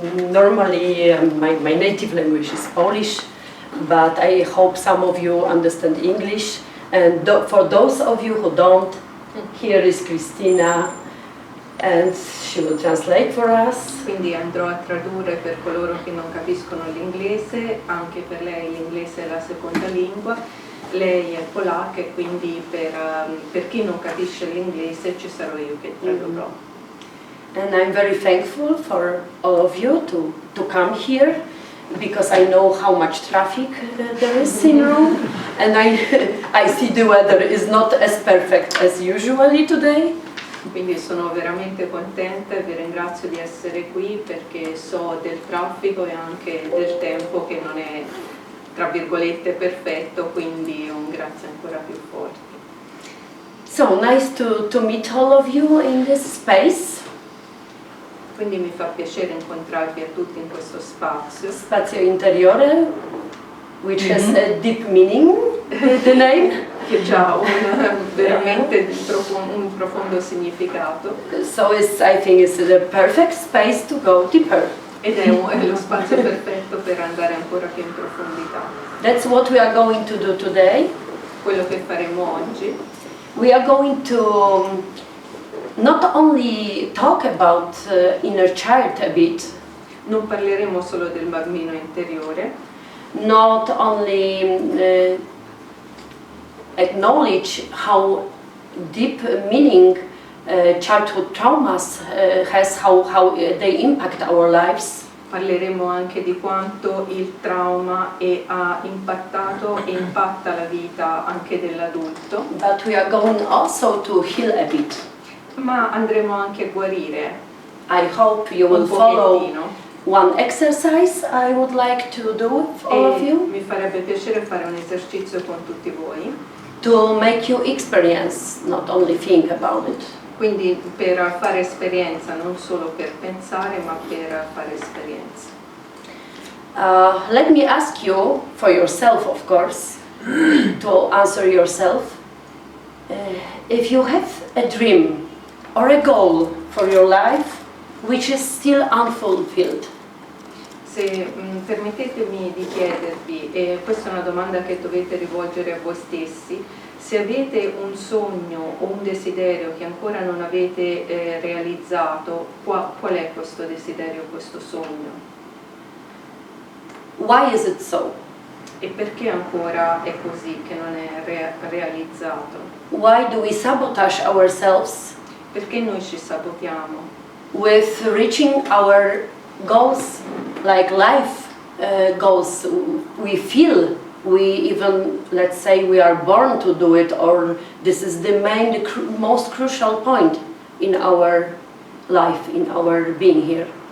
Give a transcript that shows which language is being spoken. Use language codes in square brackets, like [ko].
[en] Normally my native language is Polish, but I hope some of you understand English. And for those of you who don't, here is Cristina, and she will translate for us. [it] Quindi andrò a tradurre per coloro che non capiscono l'inglese. Anche per lei l'inglese è la seconda lingua. Lei è polacca, e quindi per chi non capisce l'inglese ci sarò io che tradurrò. [en] And I'm very thankful for all of you to come here, because I know how much traffic there is in Rome, and I see the weather is not as perfect as usually today. [it] Quindi sono veramente contenta e vi ringrazio di essere qui, perché so del traffico e anche del tempo che non è, tra virgolette, perfetto, quindi un grazie ancora più forte. [en] So nice to meet all of you in this space. [it] Quindi mi fa piacere incontrarvi a tutti in questo spazio. [en] Spazio Interiore, which has a deep meaning, the name. [it] Che già ha veramente un profondo significato. [en] So I think it's the perfect space to go deeper. [it] Ed è lo spazio perfetto per andare ancora più in profondità. [en] That's what we are going to do today. [it] Quello che faremo oggi. [en] We are going to not only talk about inner child a bit, [it] Non parleremo solo del bambino interiore, [en] not only acknowledge how deep meaning childhood traumas has, how they impact our lives. [it] parleremo anche di quanto il trauma ha impattato e impatta la vita anche dell'adulto. [en] But we are going also to heal a bit. [it] Ma andremo anche a guarire [en] I hope you will [it] un [en] follow [it] pochettino. [en] one exercise I would like to do with all of you [it] Mi farebbe piacere fare un esercizio con tutti voi, [en] to make you experience, not only think about it. [it] quindi per fare esperienza, non solo per pensare, ma per fare esperienza. [en] Let me ask you, for yourself of course, to answer yourself, if you have a dream or a goal for your life which is still unfulfilled. [it] Se permettetemi di chiedervi, e questa è una domanda che dovete rivolgere a voi stessi, se avete un sogno o un desiderio che ancora non avete realizzato, qual è questo desiderio, questo sogno? [en] Why is it so? [it] E perché ancora è così che non è realizzato? [en] Why do we sabotage ourselves [it] Perché noi ci sabotiamo [en] with reaching our goals, like life goals? We feel, we even, let's say, we are born to do it, or this is the most crucial point in our life, in our being here.